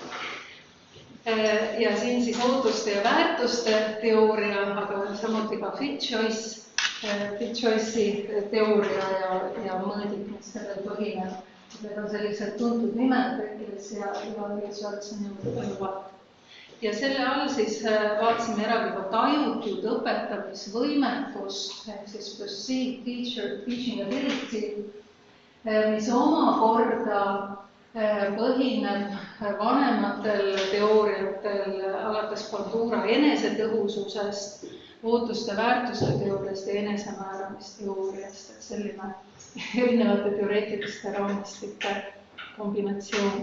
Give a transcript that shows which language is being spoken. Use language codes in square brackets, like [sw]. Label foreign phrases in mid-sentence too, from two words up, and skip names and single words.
[et] Ja siin siis ootuste ja väärtuste teooria, aga samuti ka [en] fit choice'i [et] teooria ja mõõdik, mis sellel põhineb. Need on sellised tuntud nimed, Beckles ja Schwarzenegger. Ja selle all siis vaatasime eraldi tajutud õpetamisvõimekust, siis [en] perceived teaching ability, [et] mis omakorda põhineb vanematel teooriatel alates Bandura enesetõhususest, ootuste väärtuste teooriast ja enesemääramisteooriast, et selline erinevate teoreetiliste raamistike kombinatsioon.